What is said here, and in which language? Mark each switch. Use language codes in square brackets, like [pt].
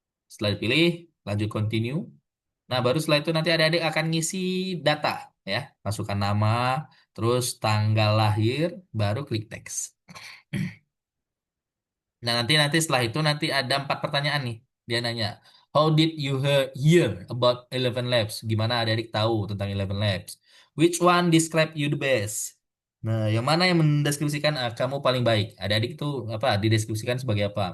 [id] Setelah dipilih, lanjut continue. Nah, baru setelah itu nanti adik-adik akan ngisi data ya. Masukkan nama, terus tanggal lahir, baru klik text. Nah, nanti setelah itu nanti ada 4 pertanyaan nih. Dia nanya, [en] how did you hear about Eleven Labs? [id] Gimana adik-adik tahu tentang Eleven Labs? [en] Which one describe you the best? [id] Nah, yang mana yang mendeskripsikan kamu paling baik? Adik-adik itu apa? Dideskripsikan sebagai apa?